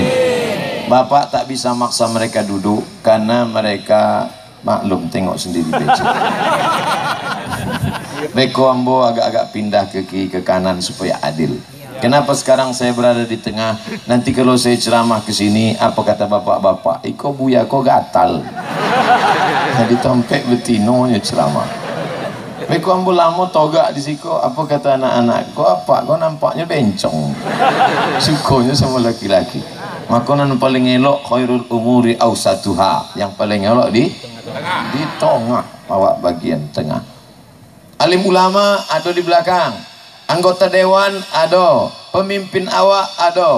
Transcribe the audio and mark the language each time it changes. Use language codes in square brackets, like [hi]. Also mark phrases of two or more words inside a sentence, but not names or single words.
[id] Bapak tak bisa maksa mereka duduk karena mereka maklum, tengok sendiri becek. [min] Beko ambo agak-agak pindah ke kiri ke kanan supaya adil. [id] Kenapa sekarang saya berada di tengah? Nanti kalau saya ceramah ke sini, apa kata bapak-bapak? [min] Iko buya kok gatal. Jadi tompek betinonya ceramah. Beko ambo lama togak di siko, [id] apa kata anak-anak? Kok apa? [min] Kok nampaknya bencong. Sukonya sama laki-laki. Makanan paling elok [ar] khairul umuri awsatuha. [min] Yang paling elok di tengah, awak bagian tengah. [id] Alim ulama ada di belakang, anggota dewan ada, pemimpin awak ada.